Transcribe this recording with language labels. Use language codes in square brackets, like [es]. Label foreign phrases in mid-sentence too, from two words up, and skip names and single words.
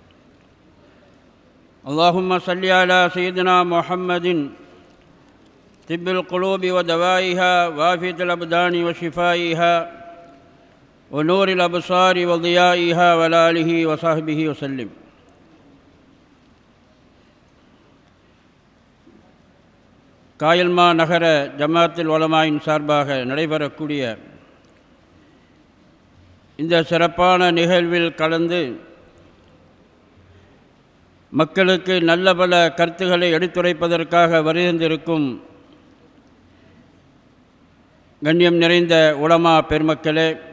[ar] اللهم صل على سيدنا محمد طب القلوب ودوائها وعافية الأبدان وشفائها ونور الأبصار وضيائها وعلى آله وصحبه وسلم. [ta] காயல்மா நகர ஜமாத்துல் உலமாவின் சார்பாக நடைபெறக்கூடிய இந்த சிறப்பான நிகழ்வில் கலந்து மக்களுக்கு நல்ல பல கருத்துக்களை எடுத்துரைப்பதற்காக வருகின்றிருக்கும் கண்ணியம் நிறைந்த உலமா பெருமக்களே,